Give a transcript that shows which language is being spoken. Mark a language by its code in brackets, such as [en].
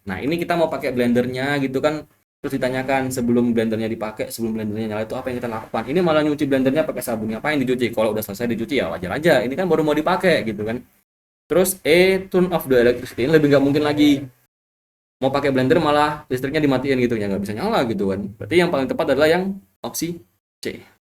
[id] Nah, ini kita mau pakai blendernya gitu kan. Terus ditanyakan sebelum blendernya dipakai, sebelum blendernya nyala itu apa yang kita lakukan. Ini malah nyuci blendernya pakai sabun. Ngapain dicuci? Kalau udah selesai dicuci ya wajar aja. Ini kan baru mau dipakai gitu kan. Terus E, [en] turn off the electricity. [id] Ini lebih nggak mungkin lagi. Mau pakai blender malah listriknya dimatiin gitu ya, nggak bisa nyala gitu kan. Berarti yang paling tepat adalah yang opsi C.